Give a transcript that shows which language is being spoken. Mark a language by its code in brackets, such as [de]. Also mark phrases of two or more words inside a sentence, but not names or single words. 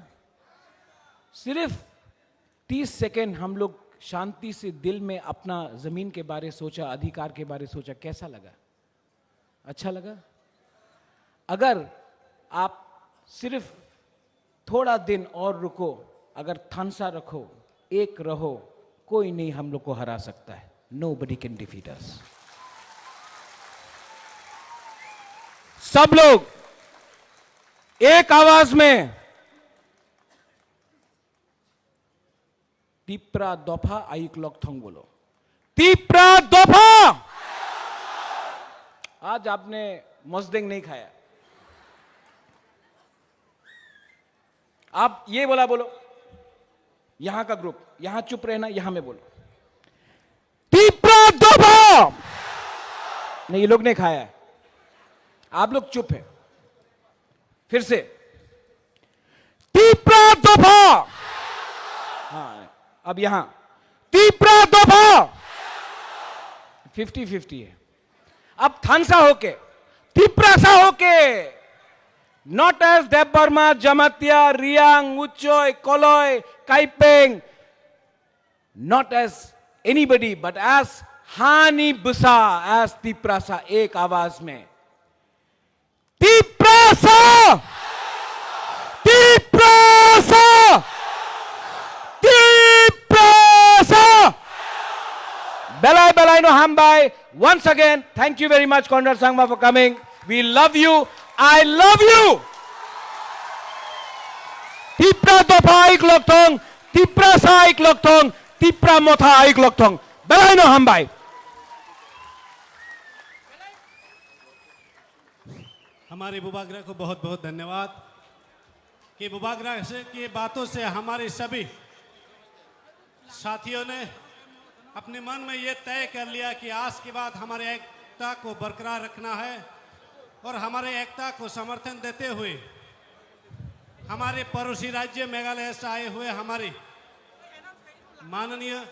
[hi] सिर्फ 30 सेकेंड हम लोग शांति से दिल में अपना जमीन के बारे सोचा, अधिकार के बारे सोचा। कैसा लगा? अच्छा लगा? अगर आप सिर्फ थोड़ा दिन और रुको, अगर थानसा रखो, एक रहो, कोई नहीं हम लोग को हरा सकता है। [en] Nobody can defeat us. [hi] सब लोग एक आवाज में [trp] तिप्रा दोफा आइक लोकथोंग [hi] बोलो। [trp] तिप्रा दोफा। [hi] आज आपने मस्देंग नहीं खाया, आप ये बोलो। यहां का ग्रुप यहां चुप रहना, यहां में बोलो [trp] तिप्रा दोफा। [hi] नहीं, ये लोग ने खाया है, आप लोग चुप है। [trp] फिर से तिप्रा दोफा। [hi] हाँ, अब यहां [trp] तिप्रा दोफा। [hi] 50-50 है। अब थानसा होके, तिप्रासा होके, [en] not as [hi] देबबर्मा, जमातिया, रियांग, उच्चोय, कोलोय, काइपेंग, [en] not as anybody but as [trp] हानी बुसा, [en] एज तिप्रासा, [hi] एक आवाज में तिप्रासा, तिप्रासा, तिप्रासा। [trp] Belai belai no hambai. [en] Once again, thank you very much, Conrad Sangma, for coming. We love you. I love you. [trp] Tipra dopa aik lokthong, tipra sa aik lokthong, tipra motha aik lokthong. Belai no hambai. [hi] हमारे बुबागरा को बहुत बहुत धन्यवाद कि बुबागरा से की बातों से हमारे सभी साथियों ने अपने मन में ये तय कर लिया कि आज के बाद हमारे एकता को बरकरार रखना है और हमारे एकता को समर्थन देते हुए हमारे पड़ोसी राज्य मेघालय से आए हुए हमारे माननीय